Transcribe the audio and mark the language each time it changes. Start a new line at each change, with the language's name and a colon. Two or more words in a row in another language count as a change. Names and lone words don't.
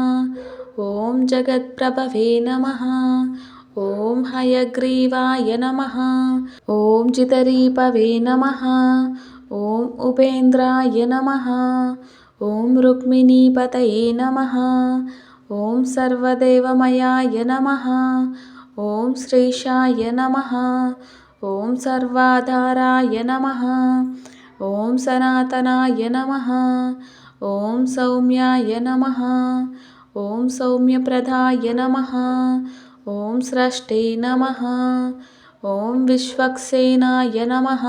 Sanskrit: ॐ जगत्प्रभवे नमः। ॐ हयग्रीवाय नमः। ॐ चितरीपवे नमः। ॐ उपेन्द्राय नमः। ॐ रुक्मिणीपतये नमः। ॐ सर्वदेवमयाय नमः। ఓం శ్రీశాయ నమః. ఓం సర్వాధారాయ నమః. ఓం సనాతనాయ నమః. ఓం సౌమ్యాయ నమః. ఓం సౌమ్యప్రదాయ నమః. ఓం స్రష్టే నమః. ఓం విశ్వక్సేనాయ నమః.